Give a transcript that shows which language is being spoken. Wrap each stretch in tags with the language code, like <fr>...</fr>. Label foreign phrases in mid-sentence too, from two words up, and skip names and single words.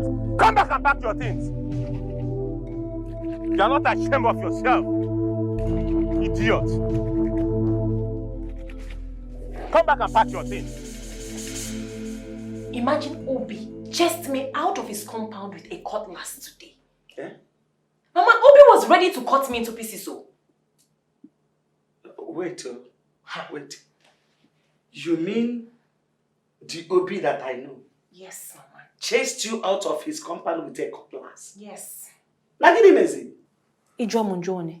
<en>Come back and pack your things. You are not ashamed of yourself, idiot. Come back and pack your things. Imagine Obie chased me out of his compound with a cutlass today. Eh? Mama, Obie was ready to cut me into pieces, so. Wait. You mean the Obie that I know? Yes, Mama. Chased you out of his compound with a cutlass? Yes. Like it mezi?</en>